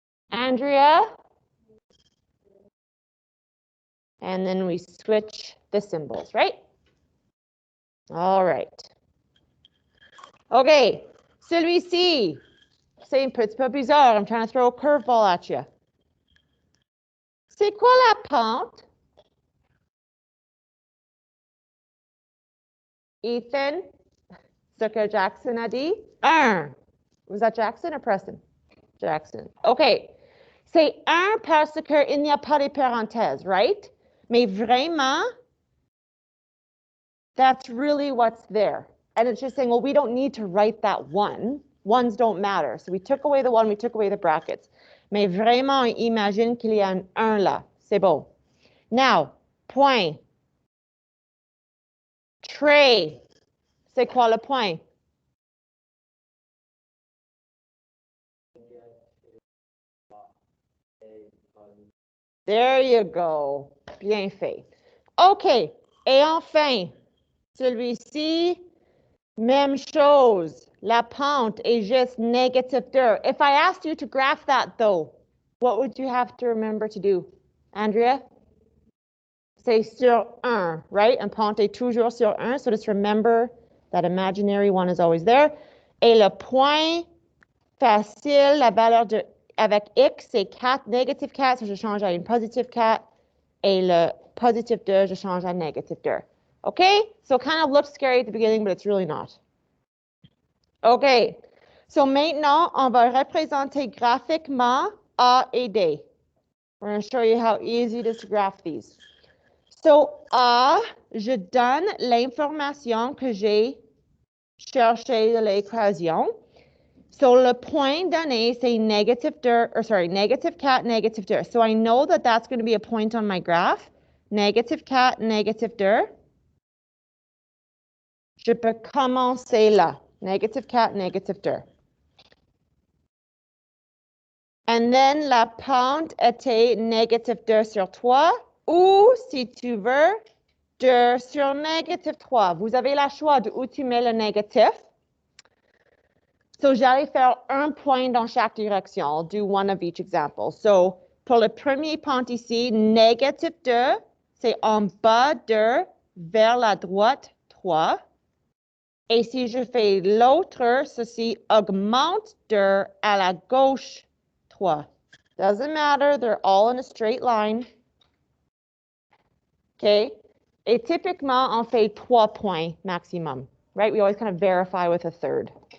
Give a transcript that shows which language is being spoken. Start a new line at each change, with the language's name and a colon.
English: Andrea? And then we switch the symbols, right? All right.
French: OK, celui-ci, c'est un petit peu bizarre.
English: I'm trying to throw a curveball at you.
French: C'est quoi la pente? Ethan, ce que Jackson a dit? 1.
English: Was that Jackson or Preston? Jackson. OK.
French: C'est 1 parce qu'il n'y a pas de parenthèse, right? Mais vraiment,
English: that's really what's there. And it's just saying, well, we don't need to write that 1. Ones don't matter. So we took away the 1, we took away the brackets.
French: Mais vraiment, imagine qu'il y a un 1 là. C'est beau. Now, point. Trait. C'est quoi le point?
English: There you go.
French: Bien fait.
English: OK.
French: Et enfin, celui-ci, même chose. La pente est juste -2.
English: If I asked you to graph that, though, what would you have to remember to do?
French: Andrea? C'est sur 1, right? Un pente est toujours sur 1.
English: So just remember that imaginary one is always there.
French: Et le point facile, la valeur de avec x, c'est 4, négative 4, so je change à une positive 4. Et le positive 2, je change à negative 2. OK?
English: So it kind of looks scary at the beginning, but it's really not. OK.
French: So maintenant, on va représenter graphiquement A et D.
English: We're going to show you how easy it is to graph these.
French: So A, je donne l'information que j'ai cherchée de l'équation. So le point donné, c'est -2, -4, -2.
English: So I know that that's going to be a point on my graph. -4, -2.
French: Je peux commencer là. -4, -2.
English: And then
French: la pente était -2 sur 3. Ou, si tu veux, 2 sur -3. Vous avez le choix de où tu mets le négatif. So, j'allais faire un point dans chaque direction.
English: I'll do one of each example.
French: So, pour le premier pente ici, -2, c'est en bas 2, vers la droite 3. Et si je fais l'autre, ceci augmente 2 à la gauche 3.
English: Doesn't matter, they're all in a straight line.
French: OK? Et typiquement, on fait 3 points maximum, right?
English: We always kind of verify with a third.